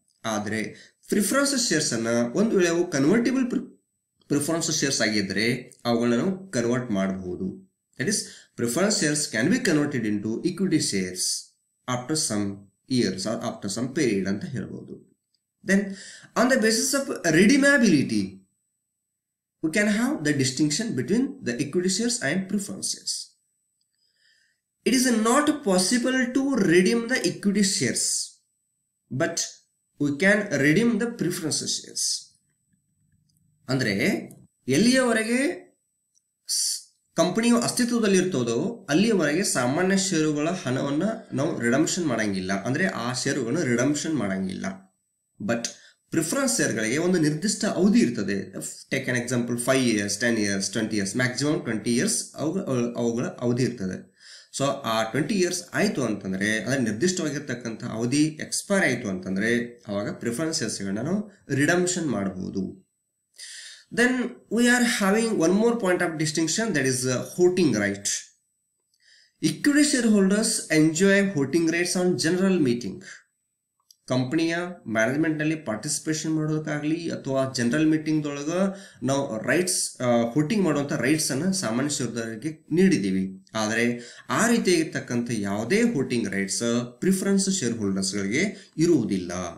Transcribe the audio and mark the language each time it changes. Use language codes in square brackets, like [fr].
[kn] ಆದರೆ preference shares ಅನ್ನ ಒಂದು ವೇಳೆ ಅವು ಕನ್ವರ್ಟಿಬಲ್ ಪ್ರಿಫರೆನ್ಸ್ ಶೇರ್ಸ್ ಆಗಿದ್ರೆ ಅವುಗಳನ್ನ ನಾವು ಕನ್ವರ್ಟ್ ಮಾಡಬಹುದು. [en] that is preference shares can be converted into equity shares after some years or after some period [kn] ಅಂತ ಹೇಳ್ಬೋದು. [en] Then on the basis of redeemability we can have the distinction between the equity shares and preference shares. It is not possible to redeem the equity shares, but we can redeem the preference shares. [kn] ಅಂದ್ರೆ ಎಲ್ಲಿಯವರೆಗೆ ಕಂಪನಿಯು ಅಸ್ತಿತ್ವದಲ್ಲಿ ಇರ್ತದೋ ಅಲ್ಲಿಯವರೆಗೆ ಸಾಮಾನ್ಯ ಷೇರುಗಳ ಹಣವನ್ನ ನಾವು ರಿಡಂಪ್ಷನ್ ಮಾಡಂಗಿಲ್ಲ, ಅಂದ್ರೆ ಆ ಷೇರುಗಳನ್ನು ರಿಡಂಪ್ಷನ್ ಮಾಡಂಗಿಲ್ಲ. ಬಟ್ ಪ್ರಿಫರೆನ್ಸ್ ಶೇರ್ಗಳಿಗೆ ಒಂದು ನಿರ್ದಿಷ್ಟ ಅವಧಿ ಇರ್ತದೆ. [en] take an example 5 years, 10 years, 20 years, [kn] maximum 20 years ಅವುಗಳ ಅವಧಿ ಇರ್ತದೆ. ಸೊ ಆ 20 ಇಯರ್ಸ್ ಆಯಿತು ಅಂತಂದರೆ, ಅದರ ನಿರ್ದಿಷ್ಟವಾಗಿರ್ತಕ್ಕಂಥ ಅವಧಿ ಎಕ್ಸ್ಪೈರ್ ಆಯಿತು ಅಂತಂದರೆ ಅವಾಗ ಪ್ರಿಫರೆನ್ಸ್ ಶೇರ್ಸ್ಗಳನ್ನ ನಾವು ರಿಡಮ್ಷನ್ ಮಾಡಬಹುದು. [en] Then we are having one more point of distinction, that is voting right. Equity shareholders enjoy voting rights on general meeting. [kn] ಕಂಪನಿಯ ಮ್ಯಾನೇಜ್ಮೆಂಟ್ನಲ್ಲಿ ಪಾರ್ಟಿಸಿಪೇಷನ್ ಮಾಡೋದಕ್ಕಾಗಲಿ ಅಥವಾ ಜನರಲ್ ಮೀಟಿಂಗ್ದೊಳಗೆ ನಾವು ರೈಟ್ಸ್ ವೋಟಿಂಗ್ ಮಾಡುವಂಥ ರೈಟ್ಸನ್ನು ಸಾಮಾನ್ಯ ಷೇರುದಾರರಿಗೆ ನೀಡಿದ್ದೀವಿ. ಆದರೆ ಆ ರೀತಿಯಾಗಿರ್ತಕ್ಕಂಥ ಯಾವುದೇ ವೋಟಿಂಗ್ ರೈಟ್ಸ್ ಪ್ರಿಫರೆನ್ಸ್ ಶೇರ್ ಹೋಲ್ಡರ್ಸ್ಗಳಿಗೆ ಇರುವುದಿಲ್ಲ.